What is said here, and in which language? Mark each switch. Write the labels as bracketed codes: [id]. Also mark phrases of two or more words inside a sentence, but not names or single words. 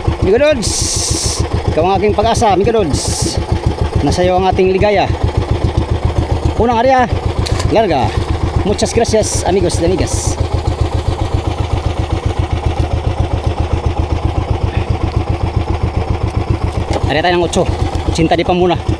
[tl] Amigo Lods, ikaw ang aking pag-asa, Amigo Lods. Nasa iyo ang ating ligaya. Unang area, larga. [es] Muchas gracias, amigos y amigas. [tl] Area tayo ng 8. Cinta di pa muna.